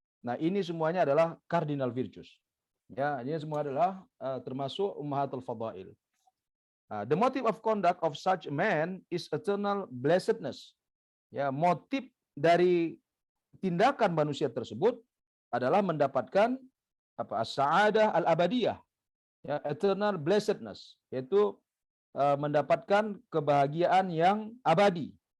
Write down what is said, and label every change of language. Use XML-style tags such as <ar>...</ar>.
<id>Nah, ini semuanya adalah cardinal virtues. Ya, ini semua adalah termasuk ummahatul fadail.</id> <en>The motive of conduct of such a man is eternal blessedness.</en> <id>Ya, motif dari tindakan manusia tersebut adalah mendapatkan as-sa'adah al-abadiyah, ya,</id> <en>eternal blessedness,</en> <id>yaitu mendapatkan kebahagiaan yang abadi.</id>